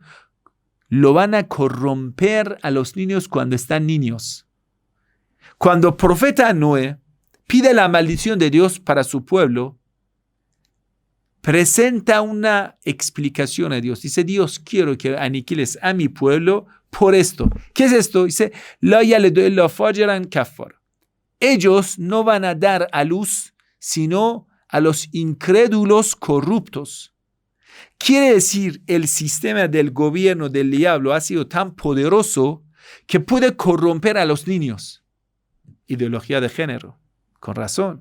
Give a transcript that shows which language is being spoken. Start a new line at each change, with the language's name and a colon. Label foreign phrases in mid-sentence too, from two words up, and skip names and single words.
Spanish: Lo van a corromper a los niños cuando están niños. Cuando el profeta Noé pide la maldición de Dios para su pueblo, presenta una explicación a Dios. Dice, Dios, quiero que aniquiles a mi pueblo por esto. ¿Qué es esto? Dice,
Arabic: لا يلدوا إلا فاجرا كفارا.
Spanish: Ellos no van a dar a luz sino a los incrédulos corruptos. Quiere decir, el sistema del gobierno del diablo ha sido tan poderoso que puede corromper a los niños. Ideología de género, con razón.